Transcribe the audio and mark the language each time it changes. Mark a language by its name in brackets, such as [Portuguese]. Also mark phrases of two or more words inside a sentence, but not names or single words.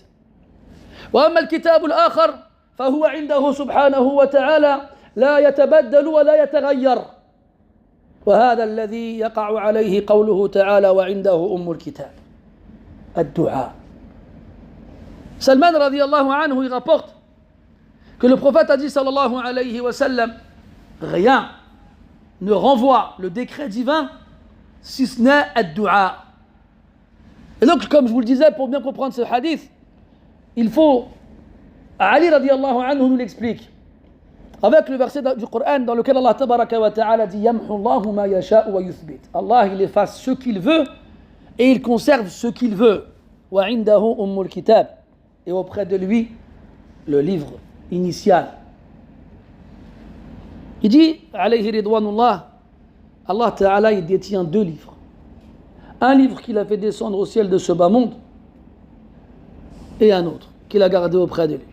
[Arabic] وأما الكتاب الآخر فهو عنده سبحانه وتعالى لا يتبدل ولا يتغير، وهذا الذي يقع عليه قوله تعالى وعنده أم الكتاب الدعاء. Salman رضي الله عنه, [French] il rapporte que le prophète a dit [Arabic] صلى الله عليه وسلم, [French] rien ne renvoie le décret divin si ce n'est ad-du'a. Et donc, comme je vous le disais, pour bien comprendre ce hadith, il faut, Ali [Arabic] رضي الله عنه [French] nous l'explique, avec le verset du Coran dans lequel Allah [Arabic] تبارك وتعالى [French] dit [Arabic] يمحو الله ما يشاء ويثبت. [French] Allah, il efface ce qu'il veut et il conserve ce qu'il veut. [Arabic] وعنده أم الكتاب. [French] Et auprès de lui, le livre initial. Il dit, [Arabic] عليه رضوان الله, الله تعالى, [French] il détient 2 livres. Un livre qu'il a fait descendre au ciel de ce bas monde et un autre qu'il a gardé auprès de lui.